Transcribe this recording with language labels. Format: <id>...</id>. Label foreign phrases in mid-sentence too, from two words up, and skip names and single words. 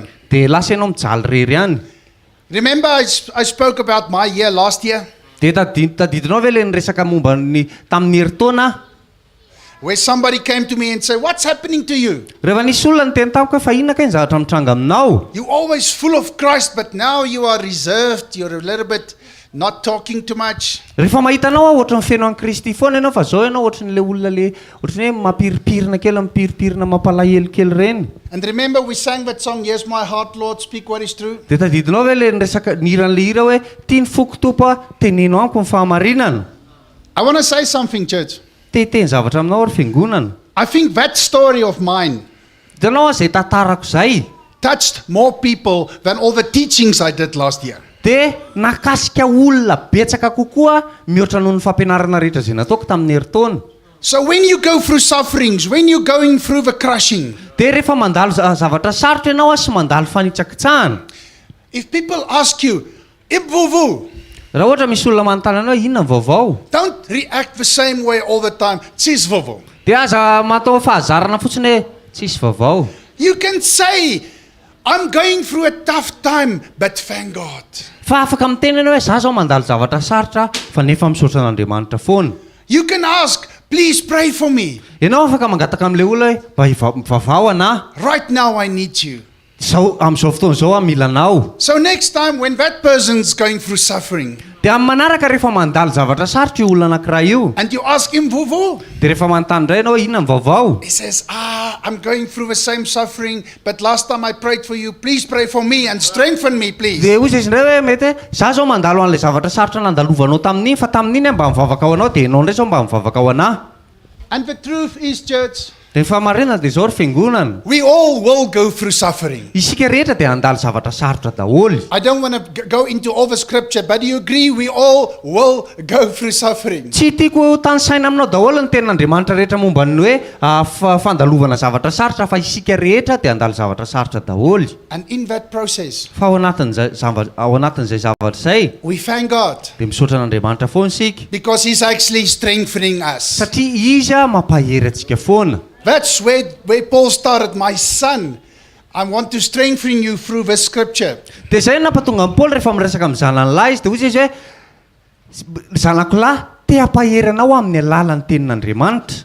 <mg>Dia lasa ianao mijaly rery ihany.</mg> <en>Remember I spoke about my year last year?</en> <mg>Dia tadidinao ve le niresaka momba ny tamin'ny heritaona?</mg> <en>Where somebody came to me and said, what's happening to you?</en> <mg>Rehefa nisy olona niteny tamiko hoe fa inona kay ny zavatra mitranga aminao?</mg> <en>You're always full of Christ, but now you are reserved. You're a little bit not talking too much.</en> <mg>Rehefa mahitanao ohatrany feno an Kristy foana ianao fa zao ianao ohatrany le olona le ohatrany hoe mampiripirina kely mipiripirina mampalahelo kely reny.</mg> <en>And remember we sang that song, Here's my heart, Lord, speak what is true.</en> <mg>Dia tadidinao ve le niresaka niran'le hira hoe tia ny foko Tompo tenenao amiko ny fahamarinana.</mg> <en>I want to say something, church.</en> <mg>Teteny zavatra aminao ary fiangonana.</mg> <en>I think that story of mine</en> <mg>Hitanao zay tantarako zay</mg> <en>touched more people than all the teachings I did last year.</en> <mg>dia nakasika olona betsaka kokoa mihoatra noho ny fampianarana rehetra izay nataoko tamin'ny heritaona.</mg> <en>So when you go through sufferings, when you're going through the crushing,</en> <mg>Dia rehefa mandalo zavatra sarotra ianao sy mandalo fanitsakitsahana,</mg> <en>if people ask you, Ibvuvu,</en> <mg>raha ohatra misy olona manontany anao inona ny vaovao,</mg> <en>don't react the same way all the time. Tsisvuvu.</en> <mg>dia aza matao fahazarana fotsiny hoe tsisy vaovao.</mg> <en>You can say, I'm going through a tough time, but thank God.</en> <mg>Fa afaka miteny ianao hoe za zao mandalo zavatra sarotra fa nefa misaotra an'Andriamanitra foana.</mg> <en>You can ask, please pray for me.</en> <mg>Ianao afaka mangataka amin'le olona hoe mba mivavao ana,</mg> <en>Right now I need you.</en> <mg>zao amin'izao fotoana zao mila anao.</mg> <en>So next time when that person's going through suffering,</en> <mg>Dia amin'ny manaraka rehefa mandalo zavatra sarotra io olona anankiray io,</mg> <en>and you ask him, Vuvu,</en> <mg>dia rehefa manontany indray ianao hoe inona ny vaovao,</mg> <en>he says, I'm going through the same suffering, but last time I prayed for you, please pray for me and strengthen me, please.</en> <mg>dia hoy izy indray hoe mety za zao mandalo an'ilay zavatra sarotra nandalovanao tamin'iny fa tamin'iny mba mivavaka ao anao dia ianao indray zao mba mivavaka ao anahy.</mg> <en>And the truth is, church,</en> <mg>Dia ny fahamarinana dia zao ry fiangonana,</mg> <en>we all will go through suffering.</en> <mg>isika rehetra dia andalo zavatra sarotra daholo.</mg> <en>I don't want to go into all the scripture, but do you agree we all will go through suffering?</en> <mg>Tsy tiako tany saina aminao daholo ny tenin'Andriamanitra rehetra momba ny hoe fandalovana zavatra sarotra fa isika rehetra dia andalo zavatra sarotra daholo.</mg> <en>And in that process,</en> <mg>Fa ao anatin'izay zavatra izay</mg> <en>we thank God</en> <mg>dia misaotra an'Andriamanitra foana isika</mg> <en>because He's actually strengthening us.</en> <mg>satria izy mampahery antsika foana.</mg> <en>That's where Paul started. My son, I want to strengthen you through this scripture.</en> <mg>Dia zay nampatonga ny Paoly rehefa miresaka amin'ny zanan'lahy izy dia hoy izy hoe zanako lahy te hampahery anao amin'ny alalan'ny tenin'Andriamanitra.</mg>